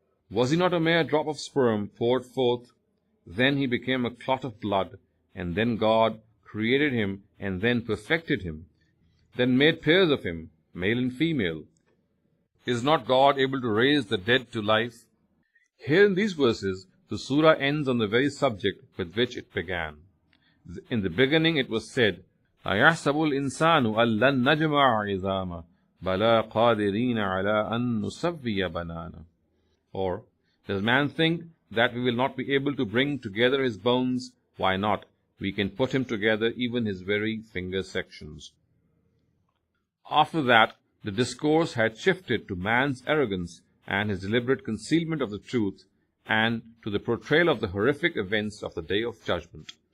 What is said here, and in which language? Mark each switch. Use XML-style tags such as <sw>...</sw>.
<en>Was he not a mere drop of sperm poured forth? Then he became a clot of blood, and then God created him and then perfected him, then made pairs of him, male and female. Is not God able to raise the dead to life? Here in these verses, the surah ends on the very subject with which it began. In the beginning it was said,</en> <ar>أَيَحْسَبُ الْإِنسَانُ أَن لَّن نَّجْمَعَ عِظَامَهُ بَلَىٰ قَادِرِينَ عَلَىٰ أَن نُّسَوِّيَ بَنَانَهُ.</ar> <en>Or, does man think that we will not be able to bring together his bones? Why not? We can put him together, even his very finger sections. After that, the discourse had shifted to man's arrogance and his deliberate concealment of the truth, and to the portrayal of the horrific events of the Day of Judgment.</en>